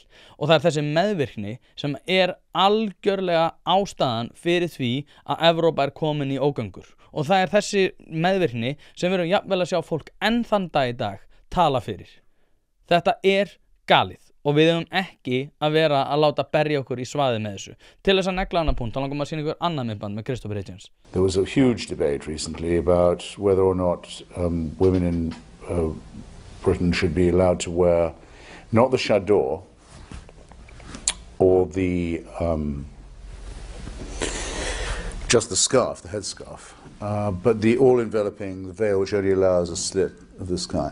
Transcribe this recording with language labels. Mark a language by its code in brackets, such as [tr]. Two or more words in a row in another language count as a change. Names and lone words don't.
[is] Og það þessi meðvirkni sem algjörlega ástæðan fyrir því að Evrópa komin í ógöngur. Og það þessi meðvirkni sem við erum jafnvel að sjá fólk enn þann dag í dag tala fyrir. Þetta galið. Og við höfum ekki að vera að láta berja okkur í svaðið með þessu. Til þess að negla annan punkt, þá langum að sýna ykkur annað myndband með Christopher Hitchens. [en] There was a huge debate recently about whether or not women in Britain should be allowed to wear not the chador or the just the scarf, the headscarf, but the all-enveloping veil which only allows a slit of this kind.